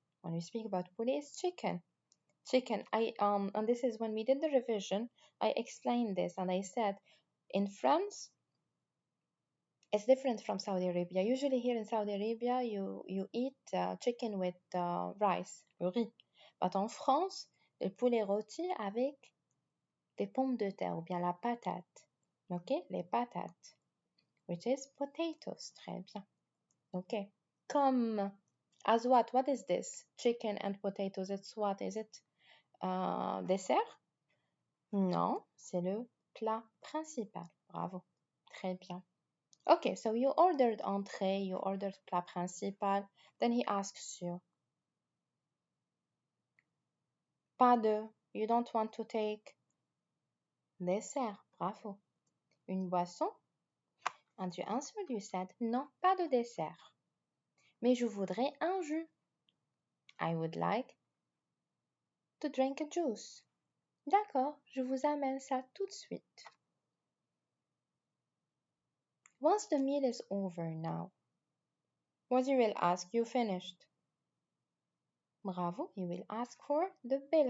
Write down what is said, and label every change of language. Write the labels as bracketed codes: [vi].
[en] When we speak about poulet, it's chicken. Chicken. And this is when we did the revision, I explained this and I said, in France, it's different from Saudi Arabia. Usually here in Saudi Arabia, you eat chicken with rice, le riz. But [fr] en France, le poulet rôti avec des pommes de terre ou bien la patate. Ok, les patates. [en] Which is potatoes. [fr] Très bien. Okay. [en] Comme, as what? What is this? Chicken and potatoes. It's what? Is it dessert? [fr] Non, c'est le plat principal. [en] Bravo. [fr] Très bien. [en] Okay, so you ordered entrée, you ordered plat principal. Then he asks you, pas de, you don't want to take dessert. Bravo. [fr] Une boisson? [en] And you answered, you said, [fr] non, pas de dessert. Mais je voudrais un jus. [en] I would like to drink a juice. [fr] D'accord, je vous amène ça tout de suite. [en] Once the meal is over now, what you will ask, you finished. Bravo, you will ask for the bill.